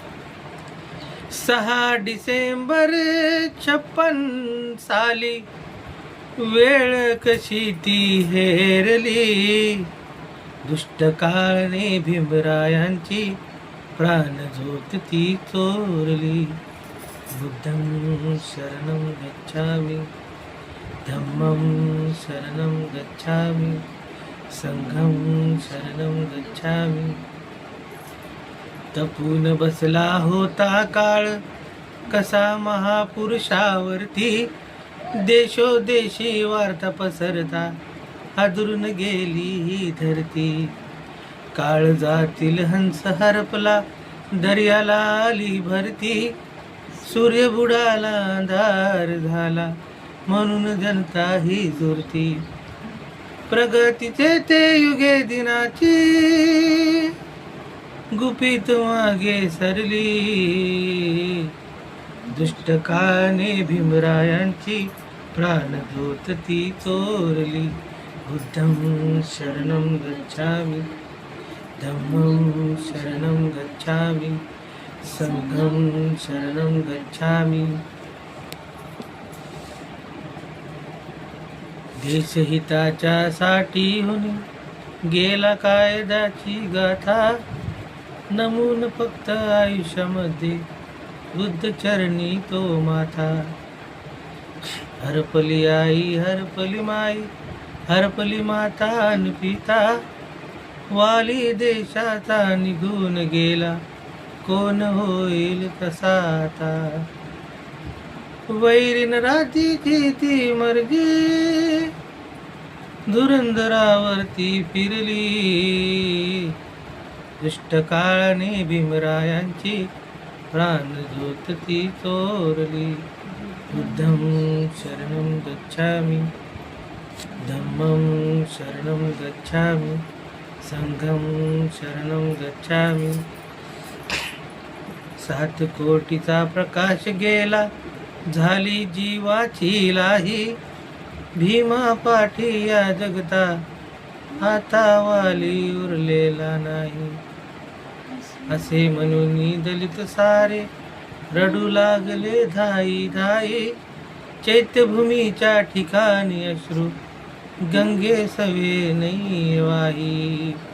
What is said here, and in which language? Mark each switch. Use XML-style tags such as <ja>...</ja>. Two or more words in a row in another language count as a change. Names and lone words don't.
<mr>6 डिसेंबर 56 साली वेळ कशी ती हेरली, दुष्ट काळने भीमरायांची प्राणज्योत ती चोरली.</mr> <pi>बुद्धं शरणं गच्छामि, धम्मं शरणं गच्छामि, संघं शरणं गच्छामि.</pi> <mr>तपून बसला होता काळ कसा महापुरुषावरती, देशोदेशी वार्ता पसरता हादरून गेली ही धरती. काळजातील हंस हरपला दर्याला आली भरती, सूर्य बुडाला अंधार झाला म्हणून जनता ही झुरती. प्रगतीचे ते युगे दिनाची गुपित मागे सरली, दुष्ट काळने भीमरायांची प्राणज्योत ती चोरली.</mr> <pi>बुद्धं शरणं गच्छामि, धम्मं शरणं गच्छामि, संघं शरणं गच्छामि.</pi> <mr>देशहिताच्या साठीहून गेला कायद्याची गाथा, नमून फक्त आयुष्यामध्ये बुद्ध चरणी तो माथा. हरपली आई हरपली माई, हरपली माता अन पिता, वाली देशाचा निघून गेला कोण होईल तसा आता. वैरीन रातीची ती मर्जी धुरंधरावरती फिरली, दुष्ट काळाने भीमरायांची प्राणज्योत ती चोरली.</mr> <pi>बुद्धं शरणं गच्छामि, धम्मं शरणं गच्छामि, संघं शरणं गच्छामि.</pi> <mr>7 कोटीचा प्रकाश गेला झाली जीवाची लाही, भीमा पाठी या जगता आता वाली उरलेला नाही. असे म्हणून दलित सारे रडू लागले धाई धाई, चैत्यभूमीच्या ठिकाणी अश्रू गंगे सवे नाही वाही.</mr>